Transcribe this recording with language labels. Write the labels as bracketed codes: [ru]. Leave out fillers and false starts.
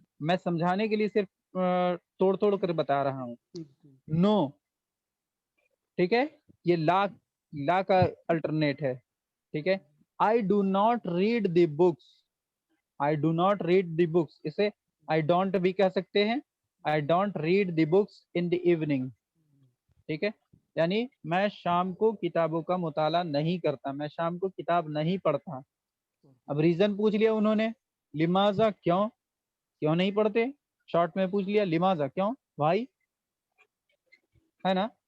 [ur] میں سمجھانے کے لیے صرف توڑ توڑ کر بتا رہا ہوں. نو, ٹھیک ہے, یہ لا کا الٹرنیٹ ہے. ٹھیک ہے. [en] I do not read the books. I do not read the books. [ur] اسے [en] I don't [ur] بھی کہہ سکتے ہیں. [en] I don't read the books in the evening. [ur] ٹھیک ہے. یعنی میں شام کو کتابوں کا مطالعہ نہیں کرتا, میں شام کو کتاب نہیں پڑھتا. اب ریزن پوچھ لیا انہوں نے, لماذا, کیوں نہیں پڑھتے. شارٹ میں پوچھ لیا لماذا, کیوں, بھائی, ہے نا.